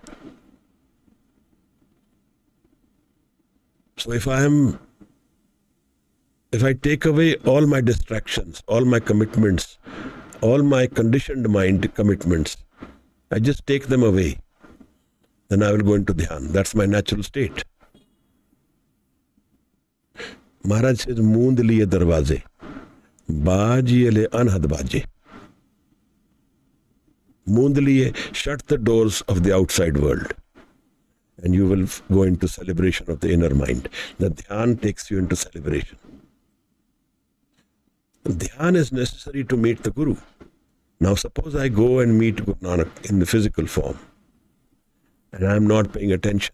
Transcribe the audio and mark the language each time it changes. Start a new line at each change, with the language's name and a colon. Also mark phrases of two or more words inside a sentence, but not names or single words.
English: So if I take away all my distractions, all my commitments, all my conditioned mind commitments, I just take them away, then I will go into dhyan. That's my natural state. Maharaj says,
Hindi: Moond liye darwaze. Bajiyale anhad baje. Mundliye,
English: shut the doors of the outside world. And you will go into celebration of the inner mind. The dhyan takes you into celebration. Dhyan is necessary to meet the Guru. Now suppose I go and meet Guru Nanak in the physical form and I am not paying attention.